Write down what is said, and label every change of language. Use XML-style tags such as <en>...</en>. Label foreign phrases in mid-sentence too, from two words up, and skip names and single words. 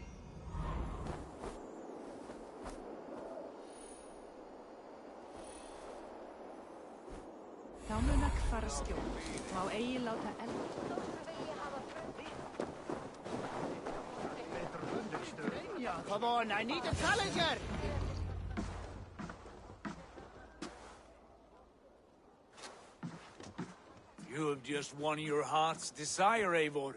<is>Þá mun ekki fara skjól. Má eigi láta eld.</is> <en>Come on, I need a challenger! You have just won your heart's desire, Eivor.</en>